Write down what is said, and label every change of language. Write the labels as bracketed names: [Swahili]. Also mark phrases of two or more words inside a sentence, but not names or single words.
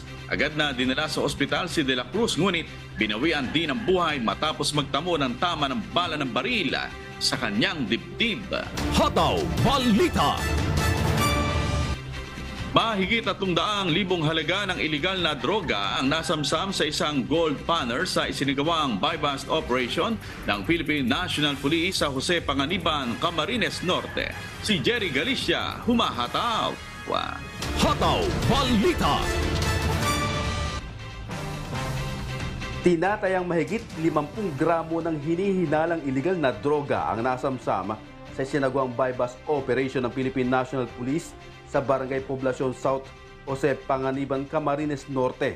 [Filipino] Agad na dinala sa ospital si de la Cruz, ngunit binawian din ang buhay matapos magtamo ng tama ng bala ng baril sa kanyang dibdib. Hataw Balita. Mahigit 300,000 halaga ng iligal na droga ang nasamsam sa isang gold panner sa isinagawang [English] buy-bust operation [Filipino] ng Philippine National Police sa Jose Panganiban, Camarines Norte. Si Jerry Galicia, humahataw. Hataw Balita. Tinatayang mahigit 50 gramo ng hinihinalang iligal na droga ang nasamsam sa isinagawang [English] buy-bust operation [Filipino] ng Philippine National Police sa Barangay Poblacion South, Jose Panganiban, Camarines Norte.